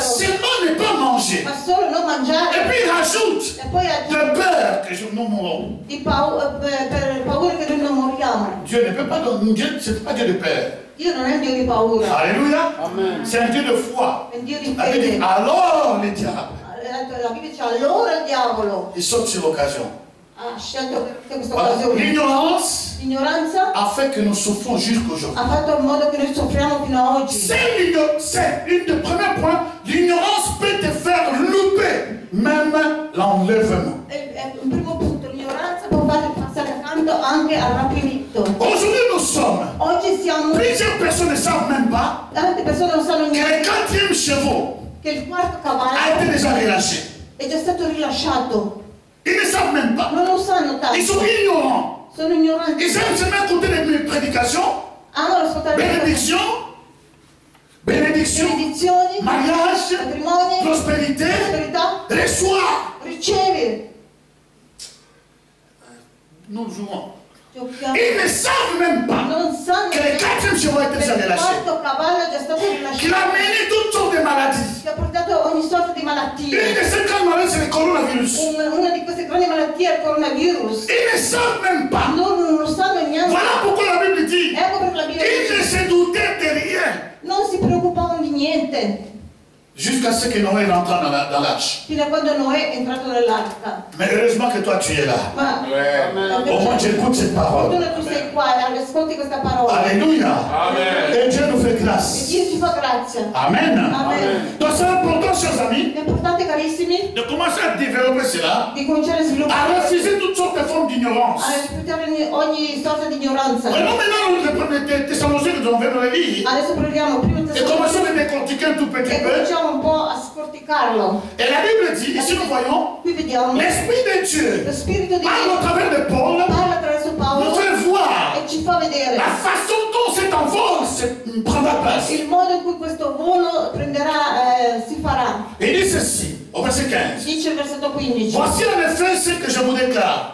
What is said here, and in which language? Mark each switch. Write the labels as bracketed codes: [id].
[fr] seulement ne pas manger. [it] ma solo non [fr] Et [it] mangiare. [fr] puis il rajoute [it] E poi aggiunge [fr] de peur que nous mourrons. [it] per paura che noi non moriamo. [fr] Dieu ne peut pas donner. Dieu, ce n'est pas Dieu de peur. [it] Dio non è un Dio di paura, Alléluia. Amen. [fr] C'est un Dieu de foi. [it] è un Dio di [fr] La Bible dit, [it] fede. [fr] alors les diables [it] La la Bibbia dice allora il diavolo [fr] il saute sur l'occasion. [it] ha scelto questa [fr] Voilà. [it] occasione. [fr] L'ignorance [it] L'ignoranza [fr] a fait que nous souffrons jusqu'aujourd'hui. [it] ha fatto in modo che noi soffriamo fino a oggi. [fr] C'est une des premiers points. L'ignorance peut te faire louper même l'enlèvement. [it] Un primo punto, l'ignoranza può farti passare accanto anche al rapimento. [fr] Aujourd'hui, nous sommes. [it] Oggi siamo, [fr] Plusieurs personnes ne savent même pas [it] tante persone non sanno [fr] que le [it] niente, [fr] 4e chevaux [it] che il quarto cavallo [fr] été déjà relâché. [it] è già stato rilasciato. [fr] Ils ne savent même pas. [it] Non lo sanno [fr] Ils sont [it] tanto, [fr] ignorants. [it] sono ignoranti. [fr] Ils aiment seulement écouter les prédications, [it] Amano ascoltare le benedizioni, [fr] mariage, [it] matrimoni, [fr] prospérité, [it] prosperità, [fr] reçoit. [it] ricevi. [fr] Nous jouons. [it] Giochiamo. [fr] Ils ne savent même pas [it] Non sanno [fr] que le 4e chevaux a été [it] che [fr] déjà [it] il [fr] relâché. [it] quarto cavallo è già stato [fr] Qu'il [it] rilasciato, [fr] a mené toutes sortes de maladies. [it] che ha portato ogni sorta di [fr] Une [it] malattie. [fr] de ces grandes maladies, c'est le coronavirus. [it] Una di queste grandi malattie è il coronavirus. [fr] Ils ne savent même pas. [it] Non lo sanno neanche. [fr] Voilà pourquoi la Bible dit [it] Ecco perché la Bibbia [fr] ils ne [it] dice [fr] se doutaient de rien. [it] non si preoccupavano di niente [fr] jusqu'à ce que Noé rentre dans l'arche. [it] fino a quando Noè è entrato nell'arca. [fr] Mais heureusement que toi tu es là. [it] Ma [fr] Au moins tu écoutes cette parole. [it] tu sei qua e ascolti questa parola Alléluia. Amen. [fr] Et Dieu nous fait [it] e [fr] grâce. [it] Dio ci fa grazia. Amen. Amen. [fr] Donc c'est important, chers amis, [it] È importante, carissimi, [fr] de commencer à développer cela, [it] di cominciare a [fr] à [it] sviluppare, [fr] refuser toutes sortes de formes d'ignorance. [it] a rifiutare ogni sorta di ignoranza. [fr] Prenons maintenant le premier Thessaloniciens que nous avons fait dans le livre [it] Adesso prendiamo prima [fr] et commençons [it] Tessalonica [fr] à décortiquer un tout petit [it] e [fr] peu. [it] cominciamo un po' a scorticarlo. [fr] Et la Bible dit, ici nous voyons, [it] Qui vediamo [fr] l'Esprit de Dieu, [it] lo Spirito di [fr] par au [it] Dio [fr] travers de Paul, [it] parla attraverso [fr] nous [it] Paolo [fr] fait voir [it] e ci fa vedere [fr] la façon dont cet envol prendra place. [it] il modo in cui questo volo prenderà, si farà. [fr] Il dit ceci, au verset 15. [it] Dice il versetto 15. [fr] Voici en effet ce que je vous déclare.